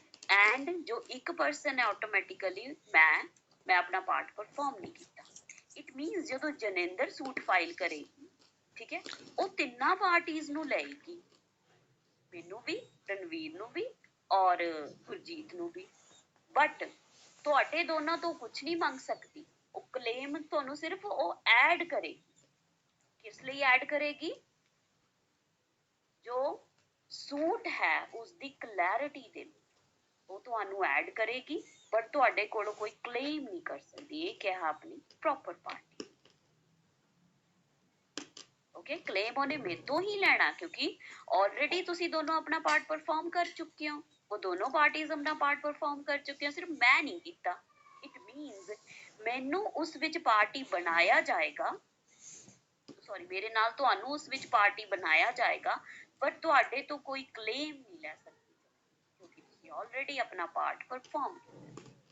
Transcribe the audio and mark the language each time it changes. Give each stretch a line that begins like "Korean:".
Hindi: And जो एक person है ऑटोमेटिकली मैं अपना पार्ट परफॉर्म नहीं किया. इट मींस जदों जनिंदर सूट फाइल करेगी ठीक है, वो तिन्ना पार्टीज नू लेगी, मैनू भी, रणवीर नू भी और गुरजीत नू भी. बट
Punjabi: ਤੁਹਾਡੇ ਦੋਨਾਂ ਤੋਂ ਕੁਝ ਨਹੀਂ ਮੰਗ ਸਕਦੀ. ਉਹ ਕਲੇਮ ਤੁਹਾਨੂੰ ਸਿਰਫ ਉਹ ਐਡ ਕਰੇਗੀ. ਕਿਸ ਲਈ ਐਡ ਕਰੇਗੀ? ਜੋ ਸੂਟ ਹੈ ਉਸ ਦੀ ਕਲੈਰਿਟੀ ਦੇ ਲਈ ਉਹ ਤੁਹਾਨੂੰ ਐਡ ਕਰੇਗੀ, ਬਟ ਤੁਹਾਡੇ ਕੋਲੋਂ ਕੋਈ ਕਲੇਮ ਨਹੀਂ ਕਰ ਸਕਦੀ. ਇਹ ਕਿਹਾ ਆਪਣੀ ਪ੍ਰੋਪਰ ਪਾਰਟੀ.
Hindi: ओके, क्लेम
Punjabi: ਉਹਨੇ ਮੇਰੇ ਤੋਂ ਹੀ ਲੈਣਾ ਕਿਉਂਕਿ ਆਲਰੇਡੀ ਤੁਸੀਂ ਦੋਨੋਂ ਆਪਣਾ ਪਾਰਟ ਪਰਫਾਰਮ ਕਰ ਚੁੱਕੇ ਹੋ.
Hindi: वो दोनों पार्टीज अपना पार्ट परफॉर्म कर चुके हैं, सिर्फ मैं नहीं किया। इट मीनस मैनू उस विच पार्टी बनाया जाएगा, सॉरी मेरे नाल तुहानू उस विच पार्टी बनाया जाएगा, पर तुहाडे तो कोई क्लेम नहीं ले सकती क्योंकि तुसीं ऑलरेडी अपना पार्ट परफॉर्म किया।